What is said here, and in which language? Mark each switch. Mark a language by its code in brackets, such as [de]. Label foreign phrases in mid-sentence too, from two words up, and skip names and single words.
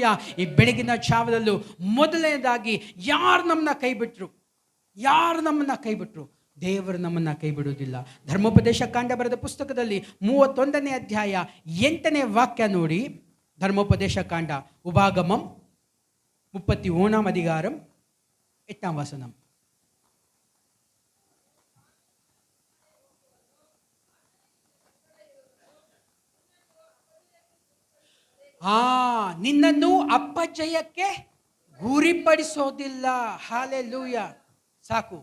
[kn] ಈ ಬೆಳಗಿನ ಜಾವದಲ್ಲೂ ಮೊದಲನೇದಾಗಿ ಯಾರು ನಮ್ಮನ್ನ ಕೈ ಬಿಟ್ರು? ದೇವರು ನಮ್ಮನ್ನು ಕೈ ಬಿಡುವುದಿಲ್ಲ. ಧರ್ಮೋಪದೇಶ ಕಾಂಡ ಬರೆದ ಪುಸ್ತಕದಲ್ಲಿ 31ನೇ ಅಧ್ಯಾಯ 8ನೇ ವಾಕ್ಯ ನೋಡಿ. [ta] ಧರ್ಮೋಪದೇಶ ಕಾಂಡ, ಉಪಾಗಮಂ 31 அதிகாரம் 8ஆம் வசனம். [kn] ನಿನ್ನನ್ನು ಅಪಜಯಕ್ಕೆ ಗುರಿಪಡಿಸೋದಿಲ್ಲ. ಹಾಲೆಲೂಯ. ಸಾಕು.